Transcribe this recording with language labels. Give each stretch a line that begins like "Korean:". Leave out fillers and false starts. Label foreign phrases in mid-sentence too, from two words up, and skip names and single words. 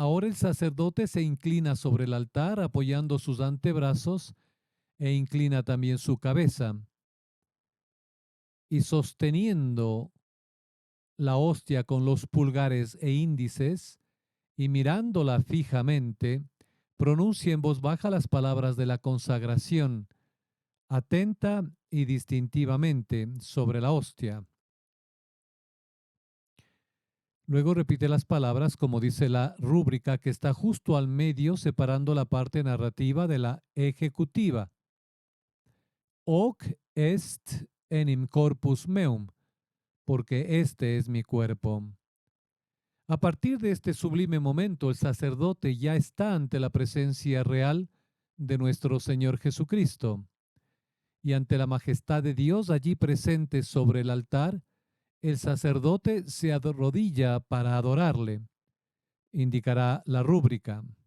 Spanish: Ahora el sacerdote se inclina sobre el altar apoyando sus antebrazos e inclina también su cabeza y sosteniendo la hostia con los pulgares e índices y mirándola fijamente, pronuncia en voz baja las palabras de la consagración, atenta y distintivamente sobre la hostia. Luego repite las palabras como dice la rúbrica que está justo al medio separando la parte narrativa de la ejecutiva.
Latin: Hoc est enim corpus meum,
Spanish: porque este es mi cuerpo. A partir de este sublime momento, el sacerdote ya está ante la presencia real de nuestro Señor Jesucristo. Y ante la majestad de Dios allí presente sobre el altar, el sacerdote se arrodilla para adorarle, indicará la rúbrica.